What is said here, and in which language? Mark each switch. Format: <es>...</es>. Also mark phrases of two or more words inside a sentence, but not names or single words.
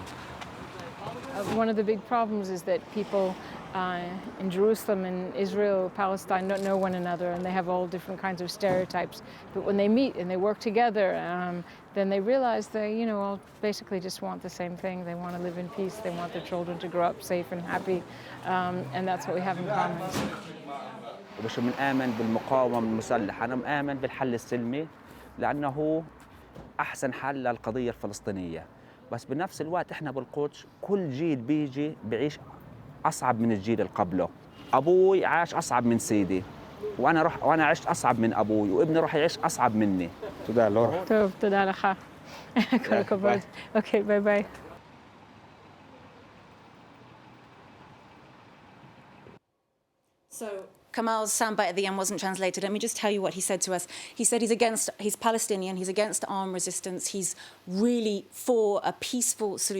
<en>One of the big problems is that people in Jerusalem and Israel, Palestine don't know one another, and they have all different kinds of stereotypes. But when they meet and they work together, then they realize they, all basically just want the same thing. They want to live in peace. They want their children to grow up safe and happy, and that's what we have in common.</en> <ar>مش بنآمن بالمقاومة المسلحة، أنا مآمن بالحل السلمي لأنه أحسن حل للقضية الفلسطينية. بس بنفس الوقت إحنا بالقدس كل جيل بيجي بعيش أصعب من الجيل اللي قبله. أبوي عاش أصعب من سيدي، وأنا عشت أصعب من أبوي، وابني راح يعيش أصعب مني. تدا لورا.</ar> <he>טוב, תודה לך. כל הכבוד. אוקיי, ביי ביי.</he> <en>So Kamal's soundbite at the end wasn't translated. Let me just tell you what he said to us. He said he's Palestinian, he's against armed resistance, he's really for a peaceful solution.</en>